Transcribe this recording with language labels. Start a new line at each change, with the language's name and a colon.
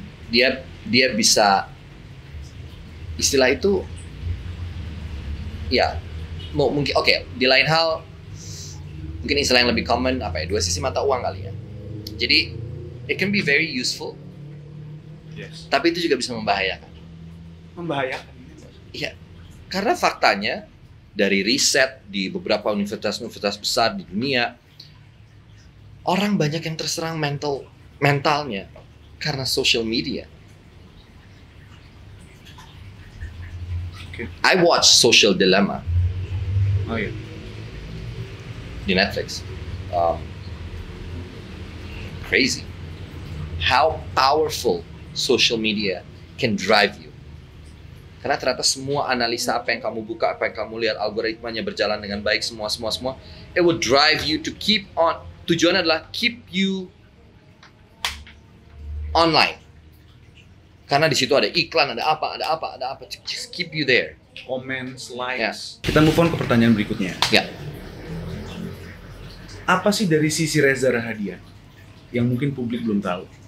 Indonesian: Dia bisa, istilah itu ya mungkin oke, di lain hal mungkin istilah yang lebih common apa ya, dua sisi mata uang kali ya.
English: Jadi it can be very useful, Yes.
Indonesian: tapi itu juga bisa membahayakan. Membahayakan. Iya, karena faktanya dari riset di beberapa universitas-universitas besar di dunia, orang banyak yang terserang mentalnya karena social media.
English: Okay. I watch Social Dilemma
Indonesian: Oh iya. di Netflix.
English: Crazy. How powerful social media can drive you.
Indonesian: Karena ternyata semua analisa apa yang kamu buka, apa yang kamu lihat, algoritmanya berjalan dengan baik, semua.
English: It will drive you to keep on.
Indonesian: Tujuannya adalah
English: keep you online.
Indonesian: Karena di situ ada iklan, ada apa.
English: Just keep you there.
Indonesian: Comments, likes. Kita move on ke pertanyaan berikutnya. Ya. Apa sih dari sisi Reza Rahadian yang mungkin publik belum tahu?